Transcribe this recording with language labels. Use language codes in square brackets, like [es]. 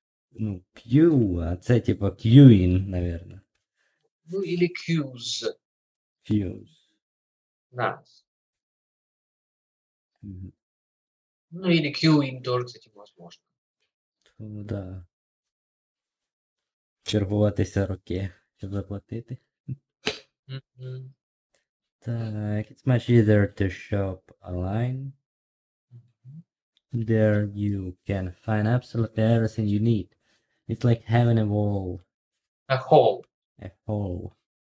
[ru] Ну, Q, а це типа queuing, наверное. Ну, или queues. [en] Queues. [ru] Да. Мгм. Ну, или queuing тоже, кстати, возможно. Ну, да. [uk] Чергуватися роки, щоб заплатити. Мгм. [en] Так, it's much easier to shop online. There you can find absolutely everything you need. It's like having a A whole.